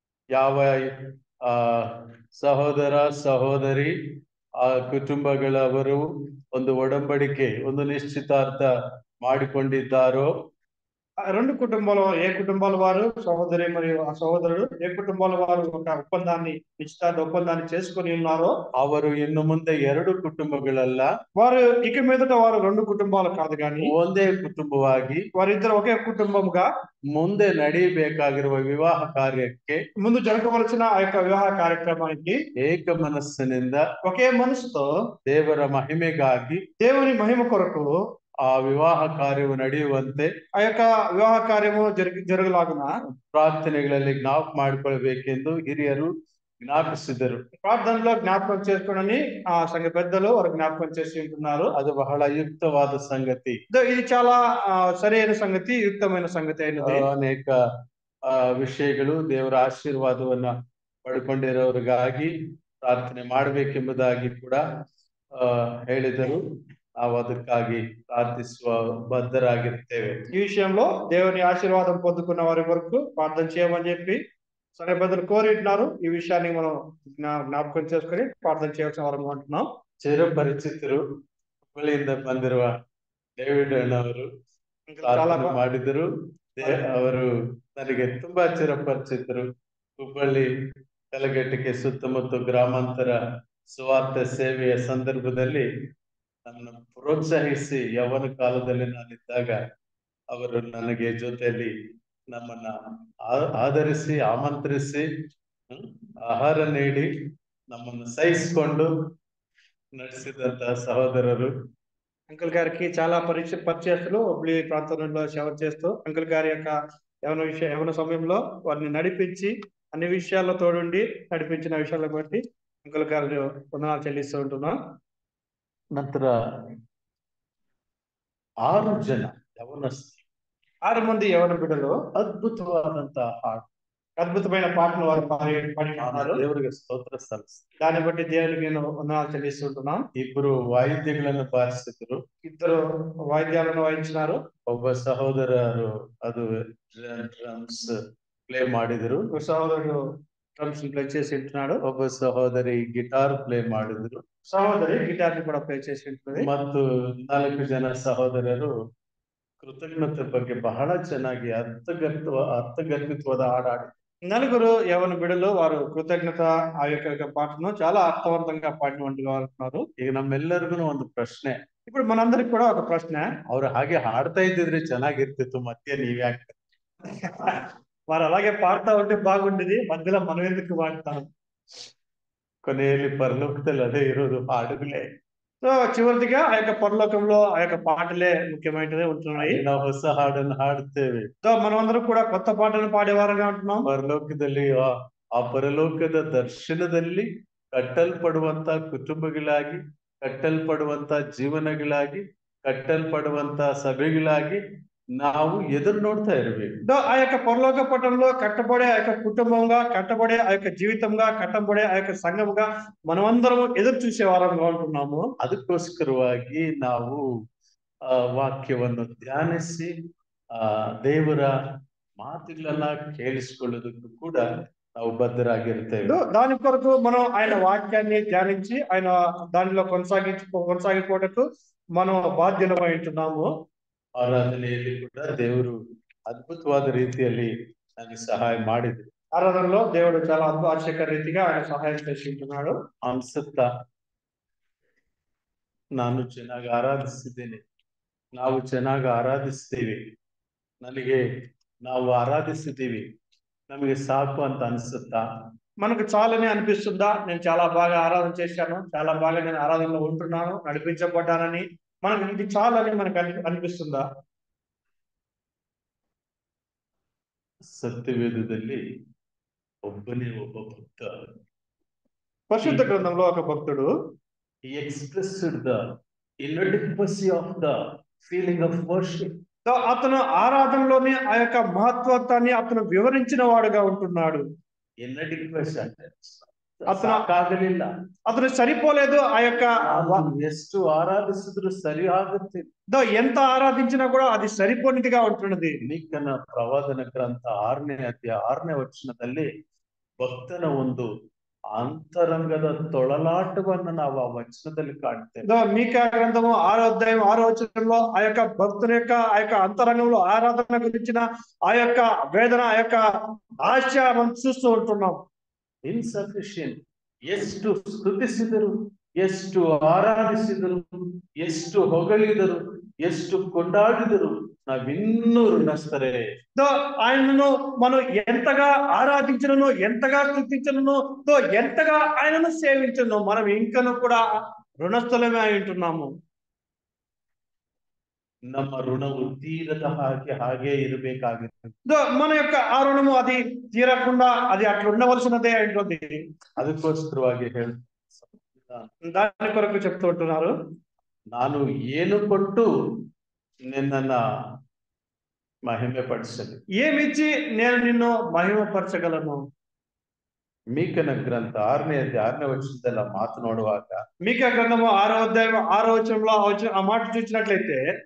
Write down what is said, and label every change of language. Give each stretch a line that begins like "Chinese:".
Kannada: ಯಾವ ಸಹೋದರ ಸಹೋದರಿ ಆ ಕುಟುಂಬಗಳವರು ಒಂದು ಒಡಂಬಡಿಕೆ, ಒಂದು ನಿಶ್ಚಿತಾರ್ಥ ಮಾಡಿಕೊಂಡಿದ್ದಾರೋ,
Telugu: ఆ రెండు కుటుంబాల ఏ కుటుంబాల వారు సహోదరి మరియు ఆ సహోదరుడు ఏ కుటుంబాల వారు ఒక నిశ్చితార్థ ఒప్పందాన్ని చేసుకుని ఉన్నారో
Kannada: ಅವರು ಇನ್ನು ಮುಂದೆ ಎರಡು ಕುಟುಂಬಗಳಲ್ಲ,
Telugu: వారు ఇక మీదట వారు రెండు కుటుంబాలు కాదు కానీ
Kannada: ಒಂದೇ ಕುಟುಂಬವಾಗಿ
Telugu: వారిద్దరు ఒకే కుటుంబముగా
Kannada: ಮುಂದೆ ನಡೆಯಬೇಕಾಗಿರುವ ವಿವಾಹ ಕಾರ್ಯಕ್ಕೆ
Telugu: ముందు జరగవలసిన ఆ యొక్క వివాహ కార్యక్రమానికి
Kannada: ಏಕ ಮನಸ್ಸಿನಿಂದ
Telugu: ఒకే మనసుతో
Kannada: ದೇವರ ಮಹಿಮೆಗಾಗಿ
Telugu: దేవుని మహిమ కొరకు
Kannada: ಆ ವಿವಾಹ ಕಾರ್ಯವು ನಡೆಯುವಂತೆ
Telugu: ಆ యొక్క వివాಹ కార్యము జరగలాగున
Kannada: ಪ್ರಾರ್ಥನೆಗಳಲ್ಲಿ ಜ್ಞಾಪಕ ಮಾಡಿಕೊಳ್ಳಬೇಕೆಂದು ಹಿರಿಯರು ಜ್ಞಾಪಿಸಿದರು.
Telugu: ప్రార్థనలో జ్ఞాపకం చేసుకోనని ఆ సంఘ పెద్దలు వారు జ్ఞాపకం చేసి ఉంటున్నారు.
Kannada: ಅದು ಬಹಳ ಯುಕ್ತವಾದ ಸಂಗತಿ.
Telugu: ఇది చాలా సరైన సంగతి, యుక్తమైన సంగతి అయినది.
Kannada: ಅನೇಕ ವಿಷಯಗಳು ದೇವರ ಆಶೀರ್ವಾದವನ್ನ ಪಡ್ಕೊಂಡಿರೋರಿಗಾಗಿ ಪ್ರಾರ್ಥನೆ ಮಾಡಬೇಕೆಂಬುದಾಗಿ ಕೂಡ ಹೇಳಿದರು. ನಾವು ಅದಕ್ಕಾಗಿ ಪ್ರಾರ್ಥಿಸುವ ಬದ್ಧರಾಗಿರ್ತೇವೆ.
Telugu: ఈ విషయంలో దేవుని ఆశీర్వాదం పొందుకున్న వారి వరకు ప్రార్థన చేయమని చెప్పి సంఘ పెద్దలు కోరిటున్నారు. ఈ విషయాన్ని మనం జ్ఞాపకం చేసుకుని ప్రార్థన చేయాల్సిన వారు అంటున్నాం.
Kannada: ಚಿರಪರಿಚಿತರು, ಹುಬ್ಬಳ್ಳಿಯಿಂದ ಬಂದಿರುವ ಡೇವಿಡ್ ಅಣ್ಣವರು ಪ್ರಾರ್ಥನೆ ಮಾಡಿದರು. ಅವರು ನನಗೆ ತುಂಬಾ ಚಿರಪರಿಚಿತರು. ಹುಬ್ಬಳ್ಳಿ ಕಲಘಟಕಿ ಸುತ್ತಮುತ್ತ ಗ್ರಾಮಾಂತರ ಸುವಾರ್ತೆ ಸೇವೆಯ ಸಂದರ್ಭದಲ್ಲಿ ನನ್ನನ್ನು ಪ್ರೋತ್ಸಾಹಿಸಿ ಯೌವನ ಕಾಲದಲ್ಲಿ ನಾನಿದ್ದಾಗ ಅವರು ನನಗೆ ಜೊತೆಯಲ್ಲಿ ನಮ್ಮನ್ನ ಆಧರಿಸಿ ಆಮಂತ್ರಿಸಿ ಆಹಾರ ನೀಡಿ ನಮ್ಮನ್ನು ಸಹಿಸಿಕೊಂಡು ನಡೆಸಿದಂತಹ సహోదరులు.
Telugu: అంకుల్ గారికి చాలా పరిచయస్తులు హుబ్లీ ప్రాంతంలో సేవ చేస్తూ అంకుల్ గారి యొక్క యవన సమయంలో వారిని నడిపించి అన్ని విషయాల్లో తోడుండి నడిపించిన విషయాలను బట్టి అంకుల్ గారిని వందనాలు చెల్లిస్తూ ఉంటున్నాం.
Kannada: ನಂತರ 6 ಜನ ಯవನಸ್ಥರು,
Telugu: 6 మంది యవన బిడ్డలు
Kannada: అద్భుతవాదంತಹ ಹಾಡು,
Telugu: అద్భుతమైన పాటలు వారు పాడినారు. దేవుడికి స్తోತ್ರ సಲ್ಲಿస్తారు. దాన్ని బట్టి దేవునికి నేను వందనాలు చెల్లిస్తుంటున్నాం. ఇద్దరు
Kannada: వాయిద్యಗಳನ್ನು ಬಾರಿಸಿದ್ರು,
Telugu: ఇద్దరు వాయిద్యాలను వాయించినారు.
Kannada: ಒಬ್ಬ ಸಹೋದರರು ಅದು ಡ್ರಮ್ಸ್ ಪ್ಲೇ ಮಾಡಿದ್ರು,
Telugu: ఒక సహోదరుడు డ్రమ్స్ ప్లే చేసి ఉంటున్నాడు.
Kannada: ಒಬ್ಬ ಸಹೋದರಿ ಗಿಟಾರ್ ಪ್ಲೇ ಮಾಡಿದ್ರು,
Telugu: సహోదరి గిటార్ ని కూడా ప్లే చేసి ఉంటుంది.
Kannada: ಮತ್ತು 4 ಜನ ಸಹೋದರರು ಕೃತಜ್ಞತೆ ಬಗ್ಗೆ ಬಹಳ ಚೆನ್ನಾಗಿ ಅರ್ಥಗರ್ಭಿತವಾದ ಹಾಡಾಡಿ.
Telugu: 4 యవన బిడ్డలు వారు కృతజ్ఞత ఆ యొక్క పాటను చాలా అర్థవంతంగా పాడినటువంటి వారు ఉన్నారు.
Kannada: ಈಗ ನಮ್ಮೆಲ್ಲರಿಗೂ ಒಂದು ಪ್ರಶ್ನೆ,
Telugu: ఇప్పుడు మనందరికి కూడా ఒక ప్రశ్న,
Kannada: ಅವ್ರು ಹಾಗೆ ಹಾಡ್ತಾ ಇದ್ದಿದ್ರೆ ಚೆನ್ನಾಗಿರ್ತಿತ್ತು, ಮತ್ತೆ ನೀವ್ಯಾಕೆ
Telugu: వారు అలాగే పాడుతా ఉంటే బాగుండేది, మధ్యలో మనం ఎందుకు పాడతాం?
Kannada: ಕೊನೆಯಲ್ಲಿ ಪರಲೋಕದಲ್ಲಿ ಅದೇ ಇರೋದು, ಹಾಡುಗಳೇ.
Telugu: సో చివరిగా ఆ యొక్క పరలోకంలో ఆ యొక్క పాటలే ముఖ్యమైనవి ఉంటున్నాయి.
Kannada: ನಾವು ಹೊಸ ಹಾಡನ್ನು ಹಾಡುತ್ತೇವೆ.
Telugu: సో మనం అందరం కూడా కొత్త పాటలు పాడేవారుగా ఉంటున్నాం.
Kannada: ಪರಲೋಕದಲ್ಲಿ ಆ ಪರಲೋಕದ ದರ್ಶನದಲ್ಲಿ ಕಟ್ಟಲ್ಪಡುವಂತ ಕುಟುಂಬಗಳಾಗಿ, ಕಟ್ಟಲ್ಪಡುವಂತ ಜೀವನಗಳಾಗಿ, ಕಟ್ಟಲ್ಪಡುವಂತ ಸಭೆಗಳಾಗಿ ನಾವು ಎದುರು ನೋಡ್ತಾ ಇರಬೇಕು.
Telugu: ఆ యొక్క పరలోక పట్టణంలో కట్టబడే ఆ యొక్క కుటుంబంగా, కట్టబడే ఆ యొక్క జీవితంగా, కట్టబడే ఆ యొక్క సంఘముగా మనమందరం ఎదురు చూసే వారంగా ఉంటున్నాము.
Kannada: ಅದಕ್ಕೋಸ್ಕರವಾಗಿ ನಾವು ವಾಕ್ಯವನ್ನು ಧ್ಯಾನಿಸಿ ದೇವರ ಮಾತುಗಳನ್ನ ಕೇಳಿಸಿಕೊಳ್ಳೋದಕ್ಕೂ ಕೂಡ ನಾವು ಬದ್ಧರಾಗಿರ್ತೇವೆ.
Telugu: దాని కొరకు మనం ఆయన వాక్యాన్ని ధ్యానించి ఆయన దానిలో కొనసాగిపోటకు మనం బాధ్యులమై ఉంటున్నాము.
Kannada: ಆರಾಧನೆಯಲ್ಲಿ ಕೂಡ ದೇವರು ಅದ್ಭುತವಾದ ರೀತಿಯಲ್ಲಿ ನನಗೆ ಸಹಾಯ ಮಾಡಿದ್ರು.
Telugu: ఆరాధనలో దేవుడు చాలా ఆశ్చర్య రీతిగా ఆయన సహాయం చేసి ఉంటున్నాడు.
Kannada: ಅನ್ಸುತ್ತಾ ನಾನು ಚೆನ್ನಾಗಿ ಆರಾಧಿಸಿದ್ದೇನೆ, ನಾವು ಚೆನ್ನಾಗಿ ಆರಾಧಿಸ್ತೀವಿ, ನಾವು ಆರಾಧಿಸಿದ್ದೀವಿ, ನಮಗೆ ಸಾಕು ಅಂತ ಅನ್ಸುತ್ತಾ?
Telugu: మనకు చాలని అనిపిస్తుందా? నేను చాలా బాగా ఆరాధన చేశాను, చాలా బాగా నేను ఆరాధనలో ఉంటున్నాను, నడిపించబడ్డానని మనకు ఇది చాలని మనకు అనిపిస్తుందా?
Kannada: ನಾವು ಆರಾಧನೆ ಮಾಡುವಾಗ ದೇವರು ನಮಗೆ ಸಹಾಯ ಮಾಡ್ತಾ ಇರ್ತಾರೆ. ನಾವು ಆರಾಧನೆ ಮಾಡುವಾಗ ದೇವರು ನಮಗೆ ಸಹಾಯ ಮಾಡ್ತಾ ಇರ್ತಾರೆ.
Telugu: మనకు ఇది చాలని మనకు అనిపిస్తుందా?
Kannada: ಸತ್ಯವೇದದಲ್ಲಿ ಒಬ್ಬ ಭಕ್ತ
Telugu: పరిశుద్ధ గ్రంథంలో ఒక భక్తుడు
English: he expressed the inadequacy of the feeling of worship.
Telugu: అతను ఆరాధనలోని ఆ యొక్క మహత్వత్వాన్ని అతను వివరించిన వాడుగా ఉంటున్నాడు. inadequacy అంటే అతను అతను సరిపోలేదు. ఆ యొక్క
Kannada: ಎಷ್ಟು ಆರಾಧಿಸಿದ್ರು ಸರಿ ಆಗುತ್ತೆ,
Telugu: ఎంత ఆరాధించినా కూడా అది సరిపోనిదిగా ఉంటున్నది.
Kannada: ಮೀಕನ ಪ್ರವಾದನ ಗ್ರಂಥ 6ನೇ ಅಧ್ಯಾಯ 6ನೇ ವಚನದಲ್ಲಿ ಭಕ್ತನ ಒಂದು ಅಂತರಂಗದ ತೊಳಲಾಟವನ್ನು ನಾವು ಆ ವಚನದಲ್ಲಿ ಕಾಣ್ತೇವೆ.
Telugu: మీకా గ్రంథము 6వ అధ్యాయం 6వ వచనంలో ఆ యొక్క భక్తుని యొక్క ఆ యొక్క అంతరంగంలో ఆరాధన గురించిన ఆ యొక్క వేదన, ఆ యొక్క ఆశ మనం చూస్తూ ఉంటున్నాం.
English: Insufficient.
Kannada: ಎಷ್ಟು ಸ್ತುತಿಸಿದರು, ಎಷ್ಟು ಆರಾಧಿಸಿದರು, ಎಷ್ಟು ಹೊಗಳಿದರು, ಎಷ್ಟು ಕೊಂಡಾಡಿದರು, ನಾವಿನ್ನೂ ಋಣಸ್ಥರೇ.
Telugu: ఆయనను మనం ఎంతగా ఆరాధించను, ఎంతగా స్తుతించను, ఎంతగా ఆయనను సేవించను, మనం ఇంకను కూడా రుణస్థలమే అయి ఉంటున్నాము.
Kannada: ನಮ್ಮ ಋಣವು ತೀರದ ಹಾಗೆ ಇರಬೇಕಾಗಿತ್ತು.
Telugu: మన యొక్క ఆ రుణము అది తీరకుండా అది అట్లా ఉండవలసినదే ఉంటుంది.
Kannada: ಅದಕ್ಕೋಸ್ಕರವಾಗಿ
Telugu: దాని కొరకు చెప్తూ ఉంటున్నారు,
Kannada: ನಾನು ಏನು ಕೊಟ್ಟು ನಿನ್ನನ್ನ ಮಹಿಮೆ ಪಡಿಸಲಿ,
Telugu: ఏమిచ్చి నేను నిన్ను మహిమపరచగలను.
Kannada: ಮೀಕನ ಗ್ರಂಥ 6ನೇ ಅಧ್ಯಾಯ 6ನೇ ವಚನದಲ್ಲಿ ಮಾತು ನೋಡುವಾಗ,
Telugu: మీకా గ్రంథము 6వ అధ్యాయం 6వ వచనంలో ఆ మాట చూసినట్లయితే,